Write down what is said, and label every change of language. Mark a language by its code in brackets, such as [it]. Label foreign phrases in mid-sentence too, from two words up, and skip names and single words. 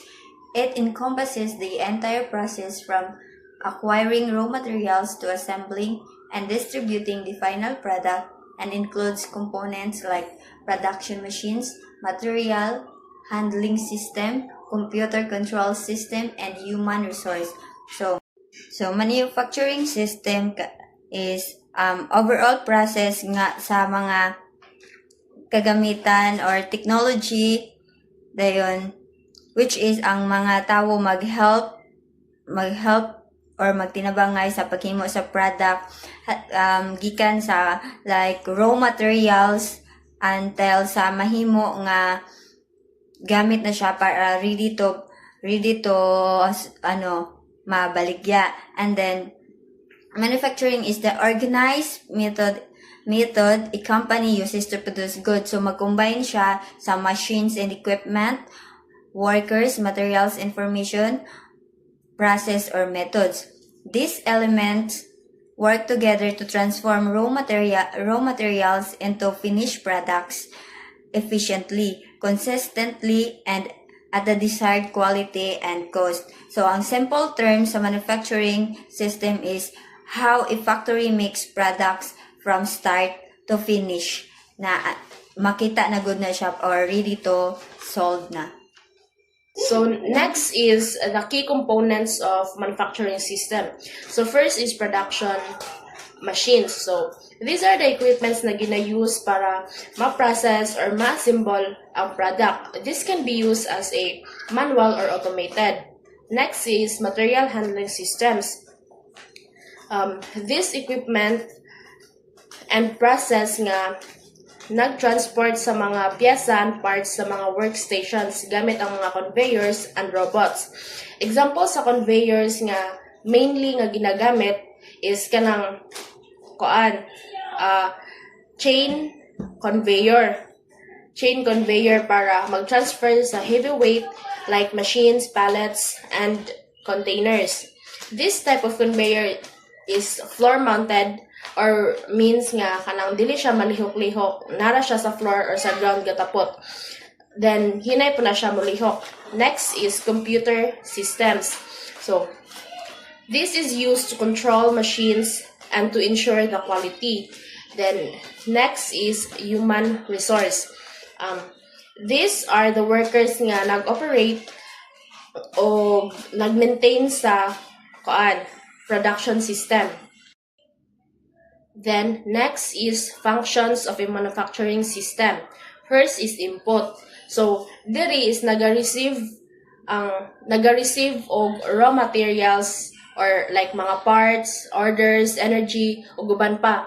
[en] It encompasses the entire process from acquiring raw materials to assembling and distributing the final product, and includes components like production machines, material handling system, computer control system, and human resource. So manufacturing system is overall process [ceb] nga sa mga kagamitan [en] or technology dayon, which is [ceb] ang mga tawo mag-help or magtinabangay sa paghimo sa product gikan sa like [en] raw materials [ceb] until sa mahimo nga gamit na siya para [en] ready to [ceb] mabaligya. [en] And then manufacturing is the organized method a company uses to produce goods. So [ceb] mag-combine siya sa [en] machines and equipment, workers, materials, information, process, or methods. These elements work together to transform raw materials into finished products efficiently, consistently, and at the desired quality and cost. So, ang simple term sa manufacturing system is how a factory makes products from start to finish [ceb] na makita na [en] good [ceb] na siya [en] or ready to sold na. So next is the key components of manufacturing system. So first is production machines. So these are the equipments [ceb] na gina-use para ma-process [en] or [ceb] ma-assemble ang [en] product. This can be used as a manual or automated. Next is material handling systems. This equipment and process [ceb] nga nag-transport sa mga pyesa [en] and parts [ceb] sa mga workstations gamit ang mga [en] conveyors and robots. Example sa conveyors nga mainly [ceb] nga ginagamit [en] is kanang chain conveyor [ceb] para mag-transfer sa [en] heavyweight like machines, pallets, and containers. This type of conveyor is floor-mounted or means [ceb] nga kanang dili siya malihok-lihok, nara siya sa [en] floor or sa ground gatapot. [ceb] Then hinay po na siya mulihok. [en] Next is computer systems. So this is used to control machines and to ensure the quality. Then next is human resource. These are the workers [ceb] nga nag-operate o nag-maintain sa [en] production system. Then next is functions of a manufacturing system. First is input. So diri is [ceb] naga-receive og [en] raw materials or like mga parts, orders, energy [ceb] ug uban pa.